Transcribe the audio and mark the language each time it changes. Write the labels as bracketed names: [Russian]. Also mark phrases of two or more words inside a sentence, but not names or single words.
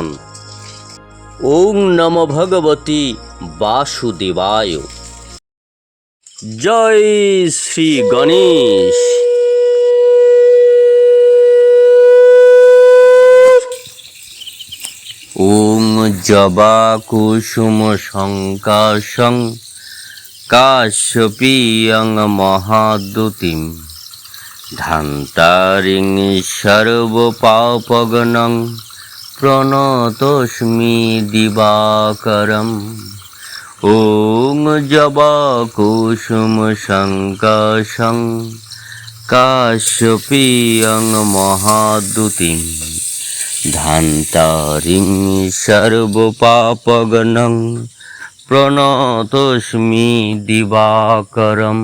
[Sanskrit] ওং নমো ভগবতী বাসুদেবায়। জয় শ্রী গণেশ। ওং জবা কুসুম সংকাশং কাশ্যপীয়ং মহাদ্যুতিম ধান্তারিং সর্বপাপগ্নং প্রণতোস্মি দিবাকরম। ওং জবা কুসুম সংকাশং কাশ্যপীয়ং মহাদ্যুতিম ধান্তারিং সর্বপাপগ্নং প্রণতোস্মি দিবাকরম।